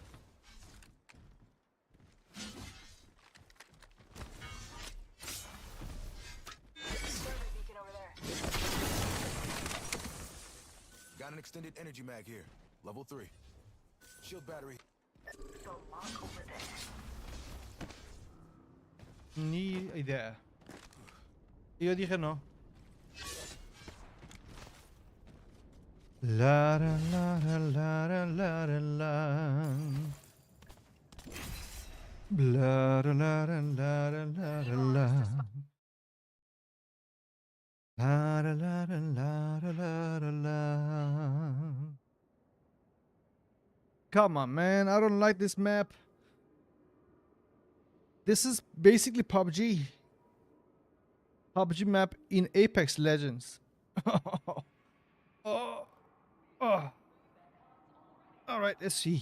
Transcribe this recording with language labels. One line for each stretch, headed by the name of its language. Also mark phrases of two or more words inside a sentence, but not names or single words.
English: Survey beacon over there. Got an extended energy mag here. Level 3. Shield battery. So mark over there.
Spanish: Ni idea. Yo dije no. La la la la la la la la. Bla la la la la la la la. La la la la la la la la.
English: Come on, man. I don't like this map. This is basically PUBG. PUBG map in Apex Legends. Oh. Oh. All right, let's see.